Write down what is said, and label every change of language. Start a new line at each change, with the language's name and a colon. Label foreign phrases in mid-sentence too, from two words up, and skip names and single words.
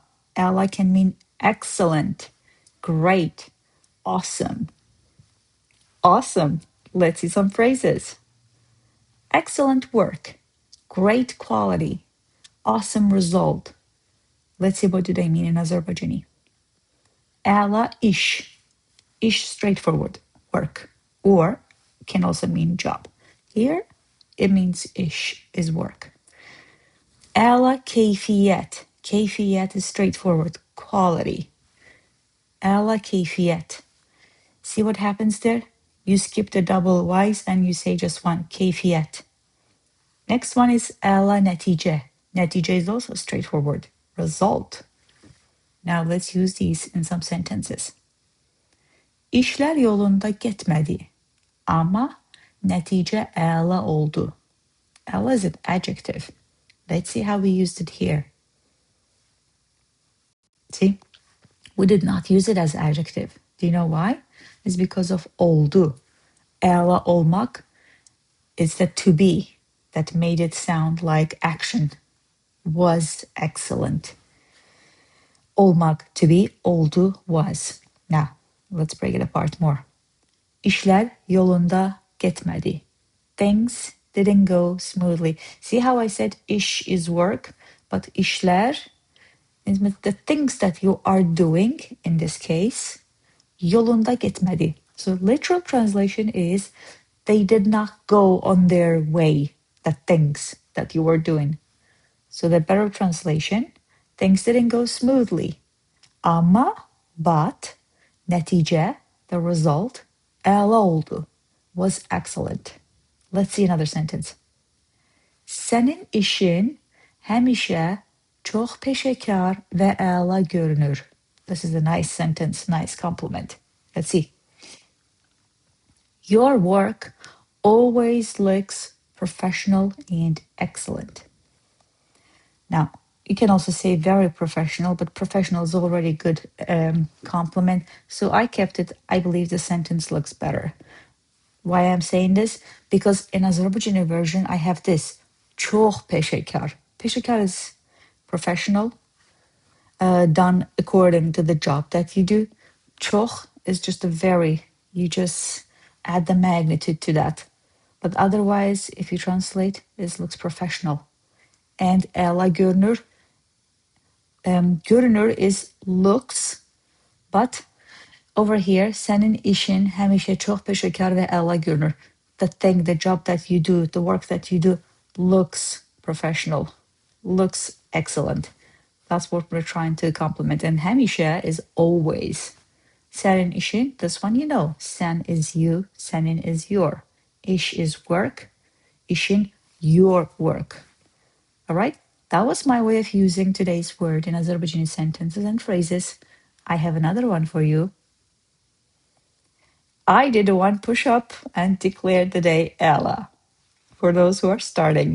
English: Əla can mean excellent, great, awesome. Awesome. Let's see some phrases. Excellent work, great quality, awesome result. Let's see what do they mean in Azerbaijani.
Azerbaijani: Əla iş.
English: Iş straightforward, work, or can also mean job. Here, it means iş is work.
Azerbaijani: Əla keyfiyyət.
English: Keyfiyyət is straightforward, quality.
Azerbaijani: Əla keyfiyyət.
English: See what happens there? You skip the double Y's and you say just one, keyfiyyət. Next one is
Azerbaijani: əla nəticə.
English: Nəticə is also straightforward, result. Now let's use these in some sentences.
Azerbaijani: İşlər yolunda getmədi, amma nəticə əla oldu.
English: Əla is an adjective. Let's see how we used it here. See, we did not use it as adjective. Do you know why? It's because of oldu.
Azerbaijani: Əla olmak
English: is the to be that made it sound like action. Was excellent. Olmak, to be, oldu, was. Now, let's break it apart more.
Azerbaijani: İşlər yolunda getmədi.
English: Things didn't go smoothly. See how I said iş is work, but işlər is the things that you are doing, in this case,
Azerbaijani: yolunda getmədi.
English: So literal translation is they did not go on their way, the things that you were doing. So the better translation, things didn't go smoothly. Amma, but, nəticə, the result,
Azerbaijani: əla oldu,
English: was excellent. Let's see another sentence.
Azerbaijani: Sənin işin həmişə çox peşəkar və əla görünür.
English: This is a nice sentence, nice compliment. Let's see. Your work always looks professional and excellent. Now, you can also say very professional, but professional is already a good compliment. So I kept it. I believe the sentence looks better. Why I'm saying this? Because in Azerbaijani version, I have this.
Azerbaijani: Çox peşəkar.
English: Peşəkar is professional, done according to the job that you do. Çox is just a very, you just add the magnitude to that. But otherwise, if you translate, this looks professional. And
Azerbaijani: əla görünür.
English: Görünür is looks, but over here,
Azerbaijani: sənin işin həmişə çox peşəkar və əla görünür.
English: The thing, the job that you do, the work that you do looks professional, looks excellent. That's what we're trying to compliment. And həmişə is always.
Azerbaijani: Sənin işin,
English: this one you know. Sən is you, sənin is your. İş is work, işin your work. All right? That was my way of using today's word in Azerbaijani sentences and phrases. I have another one for you. I did one push-up and declared the day Ella for those who are starting.